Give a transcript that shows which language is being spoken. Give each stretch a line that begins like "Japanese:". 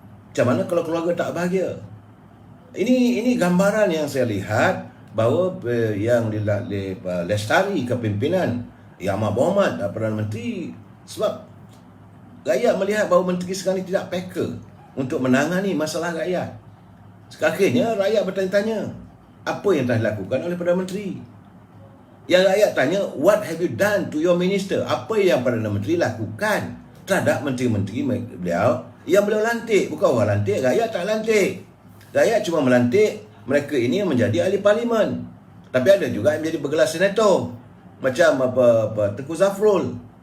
Malay: Macam mana kalau keluarga tak bahagia? Ini gambaran yang saya lihat bahawa yang dilestari kepimpinan Yang Amat Berhormat Perdana Menteri, sebab rakyat melihat bahawa menteri sekarang ni tidak peka untuk menangani masalah rakyat. Akhirnya rakyat bertanya-tanya, apa yang telah dilakukan oleh Perdana Menteri? Yang rakyat tanya,
English: what have you done to your minister?
Malay: Apa yang Perdana Menteri lakukan terhadap menteri-menteri beliau yang beliau lantik? Bukan orang lantik, rakyat tak lantik. Rakyat cuma melantik mereka ini menjadi ahli parlimen. Tapi ada juga yang menjadi bergelar senator, macam Tengku Zafrul.